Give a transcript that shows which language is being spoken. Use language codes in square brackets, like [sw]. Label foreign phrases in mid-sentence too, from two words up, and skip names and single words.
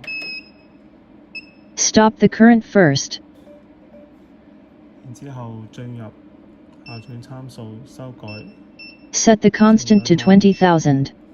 [en] Stop the current first. [yue] 然之後進入校準參數修改。 [en] Set the constant to 20,000.